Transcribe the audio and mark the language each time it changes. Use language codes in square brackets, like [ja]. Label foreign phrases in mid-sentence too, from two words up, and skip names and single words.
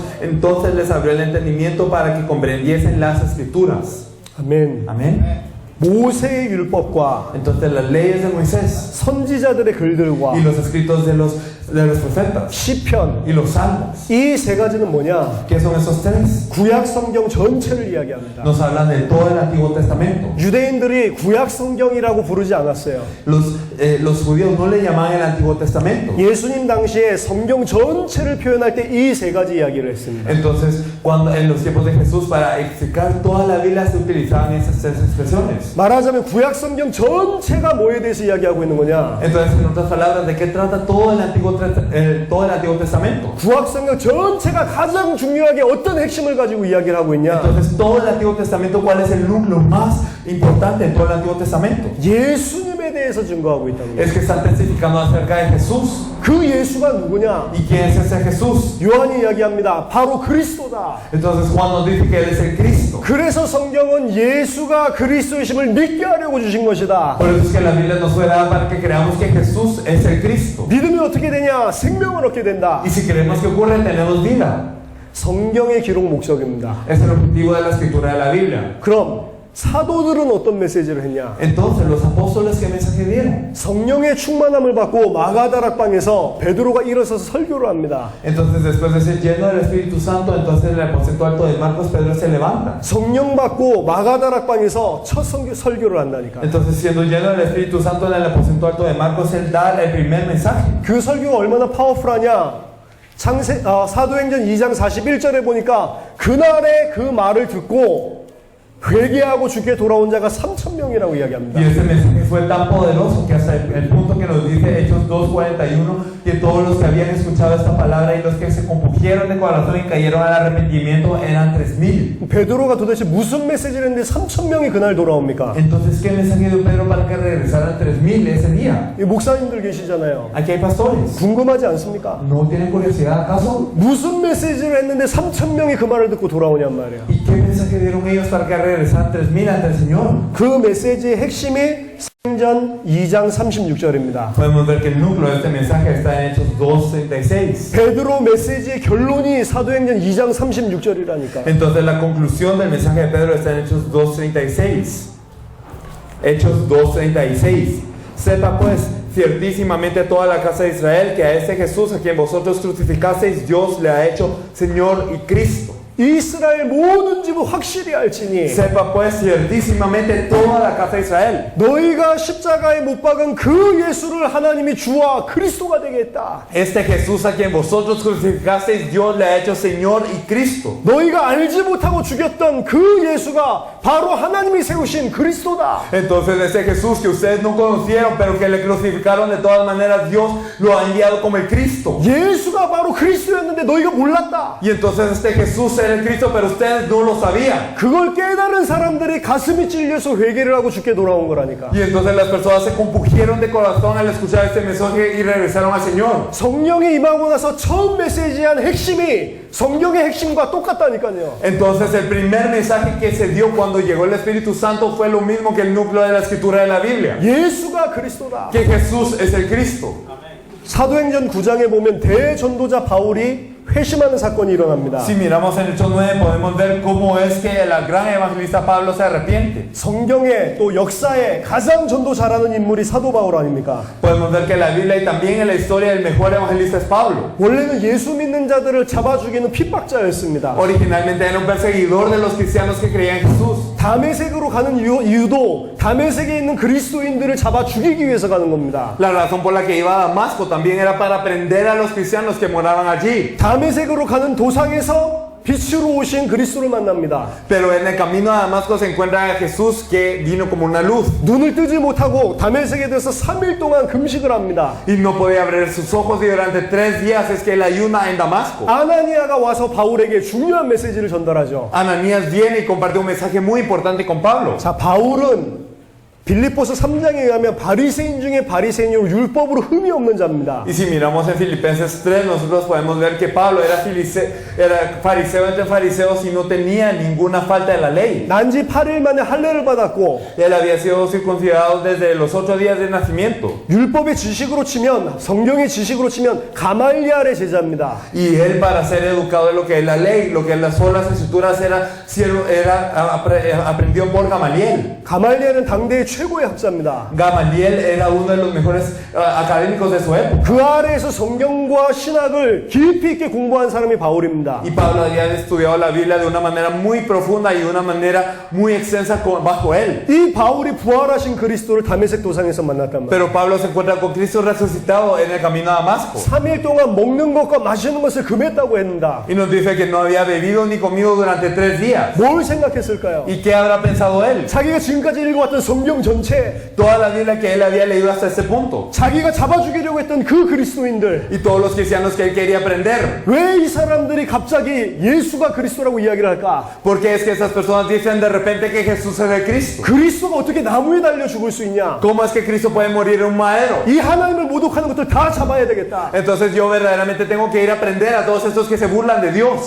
[es] Entonces les abrió el entendimiento para que comprendiesen las escrituras. [ko] 아멘. [es] Amén. [ko] 모세의 율법과 [es] Entonces las leyes de Moisés [ko] 선지자들의 글들과 [es] y los escritos de los profetas [ko] 시편 [es] y los salmos. [ko] 이 세 가지는 뭐냐? [es] ¿Qué son esos tres? [ko] 구약 성경 전체를 이야기합니다. [es] Nos hablan de todo el Antiguo Testamento. [ko] 유대인들이 구약 성경이라고 부르지 않았어요. [es] Los judíos no le llamaban el Antiguo Testamento. [ko] 예수님 당시에 성경 전체를 표현할 때 이 세 가지 이야기를 했습니다. [es] Entonces, cuando en los tiempos de Jesús para explicar toda la Biblia se utilizaban esas tres expresiones. [ko] 말하자면 구약 성경 전체가 뭐에 대해서 이야기하고 있는 거냐? [es] Entonces, en otras palabras, ¿de qué trata todo el Antiguo Testamento? [ko] 구약 성경 전체가 가장 중요하게 어떤 핵심을 가지고 이야기를 하고 있냐? [es] Entonces, todo el Antiguo Testamento, ¿cuál es el núcleo más importante en todo el Antiguo Testamento? [ko] 예수님에 대해서 증거하고 있다는 거예요. [es] Es que están testificando acerca de Jesús. [ko] 그 예수가 누구냐? [es] ¿Y quién es ese Jesús? [ko] 요한이 이야기합니다. 바로 그리스도다. [es] Entonces, Juan nos dice que Él es el Cristo. [ko] 그래서 성경은 예수가 그리스도이심을 믿게 하려고 주신 것이다. [es] Por eso es que la Biblia nos fue dada para que creamos que Jesús es el Cristo. [ko] 믿으면 어떻게 되냐? 생명을 얻게 된다. [es] Y si creemos que ocurre, tenemos vida. [ko] 성경의 기록 목적입니다. [es] Es el objetivo de la escritura de la Biblia. [ko] 그럼 사도들은 어떤 메시지를 했냐? [es] Entonces, los apóstoles, ¿qué mensaje dieron? [ko] 성령의 충만함을 받고 마가다락방에서 베드로가 일어서서 설교를 합니다. [es] Entonces, después de ser lleno del Espíritu Santo, entonces en el aposento alto de Marcos, Pedro se levanta. [ko] 성령 받고 마가다락방에서 첫 설교를 한다니까. [es] Entonces, siendo lleno del Espíritu Santo en el aposento alto de Marcos, él da el primer mensaje. [ko] 그 설교가 얼마나 파워풀하냐? 사도행전 2장 41절에 보니까 그날에 그 말을 듣고 회개하고 주께 돌아온 자가 3,000명이라고 [es] Y [ko] 이야기합니다. [es] ese mensaje fue tan poderoso que hasta el punto que nos dice Hechos 2:41, que todos los que habían escuchado esta palabra y los que se compugieron de corazón y cayeron al arrepentimiento eran 3,000. [ko] 베드로가 도대체 무슨 메시지를 했는데 3,000명이 그날 돌아옵니까? [es] Entonces, ¿qué mensaje dio Pedro para que regresaran 3,000 ese día? [ko] 이 목사님들 계시잖아요. [es] Aquí hay pastores. [ko] 궁금하지 않습니까? [es] ¿No tienen curiosidad acaso? [ko] 무슨 메시지를 했는데 3,000명이 그 말을 듣고 돌아오냔 말이야. [es] ¿Y qué mensaje dieron ellos para que regresaran 3,000 ante el Señor? [ko] 그 메시지의 핵심이 사도행전 2장 36절입니다. [es] Podemos ver que el núcleo de este mensaje está en Hechos 2:36. [ko] 베드로 메시지의 결론이 사도행전 2장 36절이라니까. [es] Entonces la conclusión del mensaje de Pedro está en Hechos 2:36. Hechos 2:36. Sepa pues ciertísimamente toda la casa de Israel que a este Jesús a quien vosotros crucificasteis Dios le ha hecho Señor y Cristo. [ko] 이스라엘 모든 집은 확실히 알지니 [es] Sepa pues ciertísimamente toda la casa de Israel [ko] 너희가 십자가에 못 박은 그 예수를 하나님이 주와 그리스도가 되게 했다. [es] este Jesús a quien vosotros crucificasteis Dios le ha hecho Señor y Cristo. [ko] 너희가 알지 못하고 죽였던 그 예수가 바로 하나님이 세우신 그리스도다. [es] Entonces ese Jesús que ustedes no conocieron pero que le crucificaron de todas maneras Dios lo ha enviado como el Cristo. [ko] 예수가 바로 그리스도였는데 너희가 몰랐다. [es] Y entonces este Jesús era el Cristo pero ustedes no lo sabían. [ko] 그걸 깨달은 사람들이 가슴이 찔려서 회개를 하고 죽게 돌아온 거라니까. [es] Y entonces las personas se compugieron de corazón al escuchar este mensaje y regresaron al Señor. [ko] 성령이 임하고 나서 처음 메시지한 핵심이 성경의 핵심과 똑같다니까요. [es] Entonces el primer mensaje que se dio cuando llegó el Espíritu Santo fue lo mismo que el núcleo de la escritura de la Biblia. [ko] 예수가 그리스도다. [es] Que Jesús es el Cristo. [ko] 사도행전 9장에 보면 대전도자 바울이 회심하는 사건이 일어납니다. [es] Si miramos en Hechos 9 podemos ver cómo es que el gran evangelista Pablo se arrepiente. [ko] 성경에 또 역사에 가장 전도 잘하는 인물이 사도 바울 아닙니까? [es] Podemos ver que en la Biblia y también en la historia el mejor evangelista es Pablo. [ko] 원래는 예수 믿는 자들을 잡아 죽이는 핍박자였습니다. [es] Originalmente era un perseguidor de los cristianos que creían en Jesús. [ko] 다메섹으로 가는 이유도 다메섹에 있는 그리스도인들을 잡아 죽이기 위해서 가는 겁니다. [es] La razón por la que iba a Damasco también era para prender a los cristianos que moraban allí. [ko] 다메섹으로 가는 도상에서 빛으로 오신 그리스도를 만납니다. [es] Pero en el camino a Damasco se encuentra a Jesús que vino como una luz. [ko] 눈을 뜨지 못하고 다메섹에 대해서 3일 동안 금식을 합니다. [es] Y no podía abrir sus ojos y durante 3 días es que él ayuna en Damasco. [ko] 아나니아가 와서 바울에게 중요한 메시지를 전달하죠. [es] Ananías viene y comparte un mensaje muy importante con Pablo. [ko] 자, 바울은 빌립보서 3장에 의하면 바리새인 중에 바리새인으로 율법으로 흠이 없는 자입니다. [es] Y si miramos en Filipenses 3, nosotros podemos ver que Pablo era fariseo entre fariseos y no tenía ninguna falta de la ley. [ko] 난지 8일 만에 할례를 받았고 [es] Él había sido circuncidado desde los 8 días de nacimiento. [ko] 율법의 지식으로 치면 성경의 지식으로 치면 가말리알의 제자입니다. [es] Y él para ser educado en lo que es la ley, lo que es las solas escrituras aprendió por Gamaliel. [ko] 가말리알은 당대의 최고의 학자입니다. [es] Gamaliel era uno de los mejores académicos de su época. [ko] 그 아래에서 성경과 신학을 깊이 있게 공부한 사람이 바울입니다. [es] Y Pablo había estudiado la Biblia de una manera muy profunda y de una manera muy extensa bajo él. [ko] 이 바울이 부활하신 그리스도를 다메섹 도상에서 만났단 말이에요. [es] Pero Pablo se encuentra con Cristo resucitado en el camino a Damasco. [ko] 3일 동안 먹는 것과 마시는 것을 금했다고 했는다. [es] Y nos dice que no había bebido ni comido durante 3 días. [ko] 뭘 생각했을까요? [es] ¿Y qué habrá pensado él? [ko] 자기가 지금까지 읽어왔던 성경 전체, [es] Toda la Biblia que él había leído hasta ese punto. [ko] 자기가 잡아 죽이려고 했던 그 그리스도인들, [es] Y todos los cristianos que él quería aprender. [ko] 왜 이 사람들이 갑자기 예수가 그리스도라고 이야기를 할까? [es] Porque es que esas personas dicen de repente que Jesús es el Cristo. [ko] 그리스도가 어떻게 나무에 달려 죽을 수 있냐? [es] ¿Cómo es que Cristo puede morir en un madero? [ko] 이 하나님을 모독하는 것들 다 잡아야 되겠다. [es] Entonces yo verdaderamente tengo que ir a aprender a todos estos que se burlan de Dios.